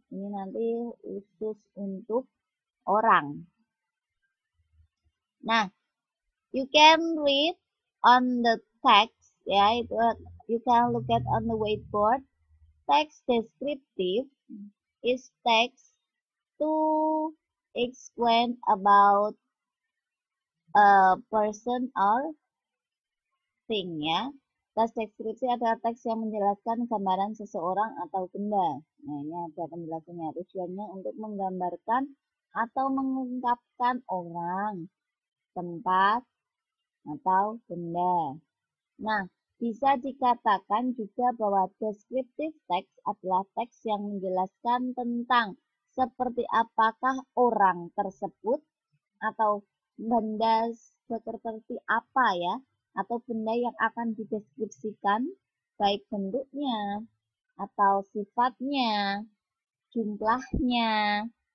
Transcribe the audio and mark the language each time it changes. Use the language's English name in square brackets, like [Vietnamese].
[Indonesian] Ini nanti khusus untuk orang. [English] Nah, you can read on the text, ya, itu you can look at on the whiteboard. Text descriptive is text to explain about a person or thing, ya. [Indonesian] Teks deskripsi adalah teks yang menjelaskan gambaran seseorang atau benda. Nah, ini ada penjelasannya. Tujuannya untuk menggambarkan atau mengungkapkan orang, tempat, atau benda. Nah, bisa dikatakan juga bahwa descriptive text adalah teks yang menjelaskan tentang seperti apakah orang tersebut atau benda seperti apa ya, atau benda yang akan dideskripsikan, baik bentuknya atau sifatnya, jumlahnya,